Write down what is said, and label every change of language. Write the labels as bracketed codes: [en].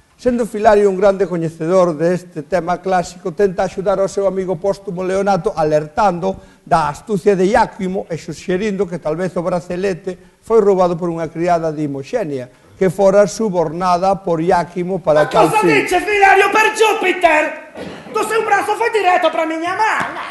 [gl] Sendo Filario un grande coñecedor deste tema clásico, tenta axudar ao seu amigo póstumo Leonato alertando da astucia de Iáquimo e suxerindo que tal vez o bracelete foi roubado por unha criada de Imoxenia, que fora subornada por Iáquimo para tal fin. [it] Ma cosa dice Filario, per Júpiter? [gl] Do seu brazo foi direto para a miña man.